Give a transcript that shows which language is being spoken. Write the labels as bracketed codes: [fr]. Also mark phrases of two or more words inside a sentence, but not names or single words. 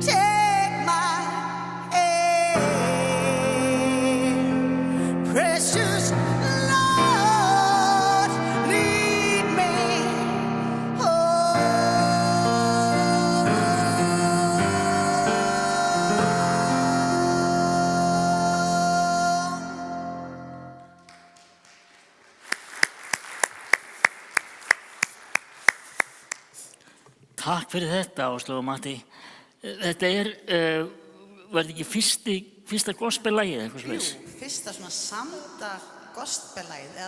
[en] Take my hand, precious Lord, lead me home. [is] Takk fyrir þetta, Áslaug og Matti. Þetta verði ekki fyrsta gospel-lagið eitthvað Jú, svoleiðis, fyrsta svona samda gospel-lagið, eða